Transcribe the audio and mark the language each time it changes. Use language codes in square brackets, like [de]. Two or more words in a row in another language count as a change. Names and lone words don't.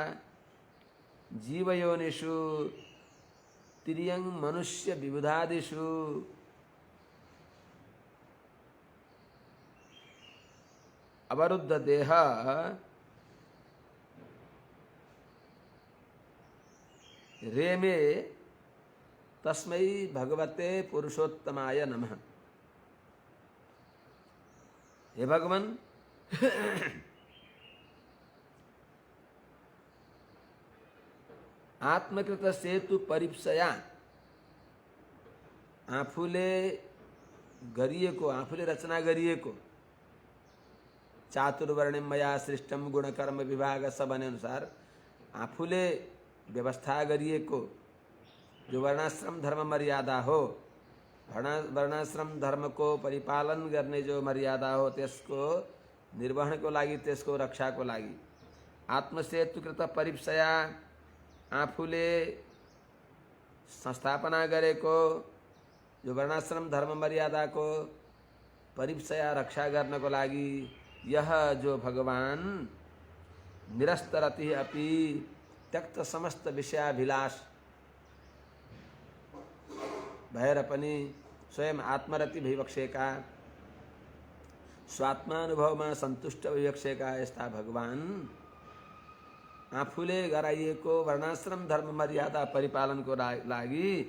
[sa] जीवयोनिषु तिर्यं मनुष्य विबुधादिषु अवरुद्ध देह रेमे तस्मै भगवते पुरुषोत्तमाय नमः। [ne] हे भगवान, [sa] आत्मकृत सेतु परीप्सया, [ne] आफूले गरिएको, आफूले रचना गरिएको [sa] चातुर्वर्ण्यम मया सृष्टम गुणकर्म विभाग [ne] सब अनुसार आफूले व्यवस्था गरिएको जो वर्णाश्रम धर्म मर्यादा हो, वर्णाश्रम धर्म को परिपालन गर्ने जो मर्यादा हो त्यसको निर्वहनको लागि, त्यसको रक्षाको लागि [sa] आत्मसेतुकृत परीप्सया [ne] आफूले संस्थापना गरेको जो वर्णाश्रम धर्म मर्यादा को परीप्सया रक्षा गर्नको लागि यह जो भगवान [sa] निरस्तरति अपि त्यक्त समस्त विषयाभिलाष [ne] भएर पनि स्वयं आत्मरति भइबक्सेका, स्वात्मानुभवमा सन्तुष्ट भइबक्सेका यस्ता भगवान आफूले गराइएको वर्णाश्रम धर्म मर्यादा परिपालनको लागि